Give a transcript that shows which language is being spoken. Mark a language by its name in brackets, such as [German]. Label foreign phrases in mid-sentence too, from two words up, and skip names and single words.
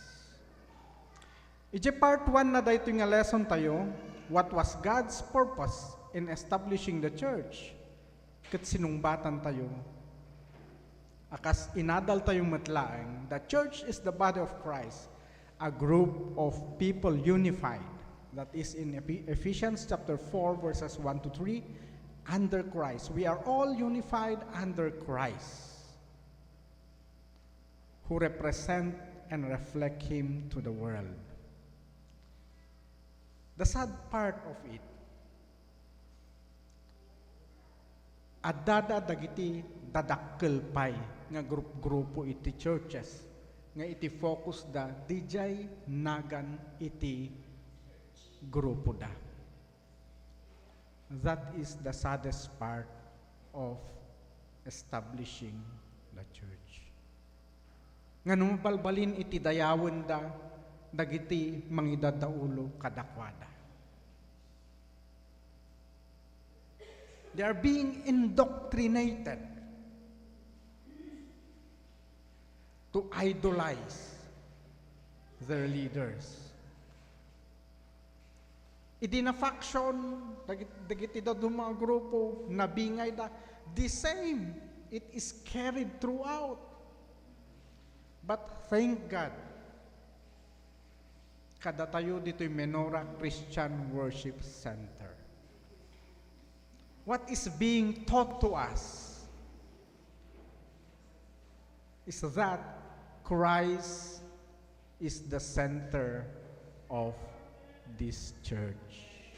[Iloko] Iti part 1 na daytoy nga lesson tayo, [English] what was God's purpose in establishing the church? [Iloko] Ket sinungbatan tayo, akas inadal tayong matlaeng, [English] the church is the body of Christ, a group of people unified. That is in Ephesians chapter 4 verses 1 to 3, under Christ. We are all unified under Christ, who represent and reflect Him to the world. The sad part of it, [Iloko] adada dagiti dadakkel pay nga grupo iti churches nga iti focus da dijay nagan iti grupo da. [English] That is the saddest part of establishing the church. [Iloko] Nga nung balbalin iti dayawen da dagiti mangidadaulo kadakwada. [English] They are being indoctrinated to idolize their leaders. [Iloko] Idi na faction, dagiti da mga grupo, nabingay da, [English] the same, it is carried throughout. But thank God, [Iloko] kada tayo dito'y Menorah Christian Worship Center. [English] What is being taught to us is that Christ is the center of this church.